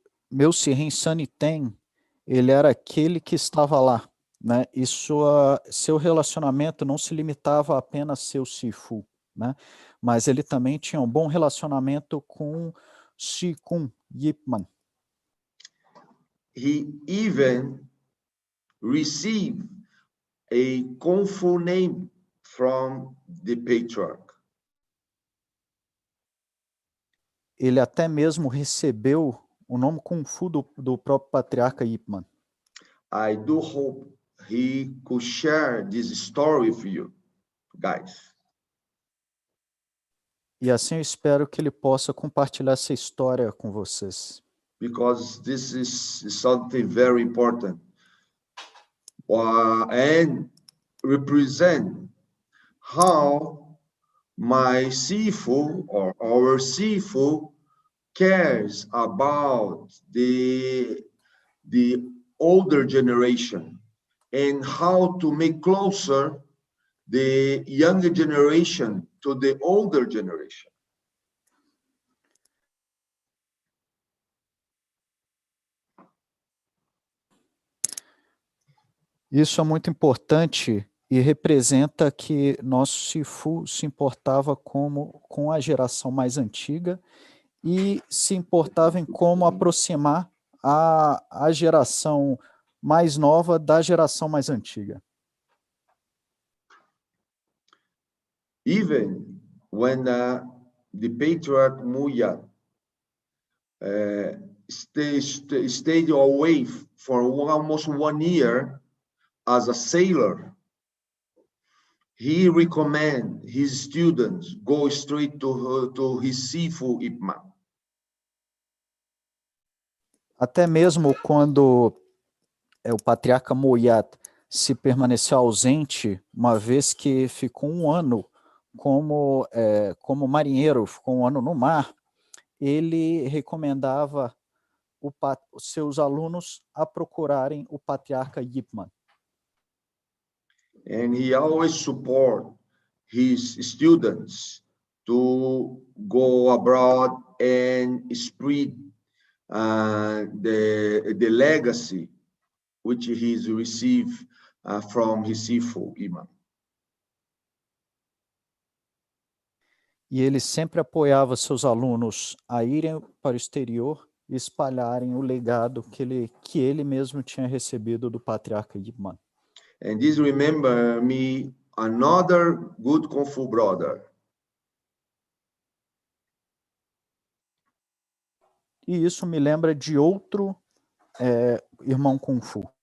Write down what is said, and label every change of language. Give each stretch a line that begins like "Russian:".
Portuguese: Meu Sihin Sunny Tang, ele era aquele que estava lá, né? E seu relacionamento não se limitava a apenas seu Sifu, né? Mas ele também tinha um bom relacionamento com Sikung Ip Man.
English: He even received a Kung Fu name from the patriarch.
Portuguese: Ele até mesmo recebeu o nome Kung Fu do próprio patriarca Ip Man.
English: I do hope he could share this story with you, guys.
Portuguese: E assim eu espero que ele possa compartilhar essa história com vocês.
English: Because this is something very important. And represent how my Sifu or our Sifu cares about the older generation and how to make closer the younger generation to the older generation.
Portuguese: Isso é muito importante e representa que nosso Sifu se importava com a geração mais antiga e se importava em como aproximar a geração mais nova da geração mais antiga.
English: Even when the patriarch Muyat stayed away for almost 1 year as a sailor, he recommend his students go straight to his Sifu Ip Man.
Portuguese: Até mesmo quando o patriarca Moyat se permaneceu ausente, uma vez que ficou um ano como marinheiro, ficou um ano no mar, ele recomendava os seus alunos a procurarem o patriarca Ip Man.
English: And he always support his students to go abroad and spread the legacy which he's received from his Sifu Imam.
Portuguese: E ele sempre apoiava seus alunos a irem para o exterior e espalharem o legado que ele mesmo tinha recebido do patriarca Ip Man.
English: And this remember me another good Kung Fu brother.
Portuguese: E isso me lembra de outro irmão Kung Fu.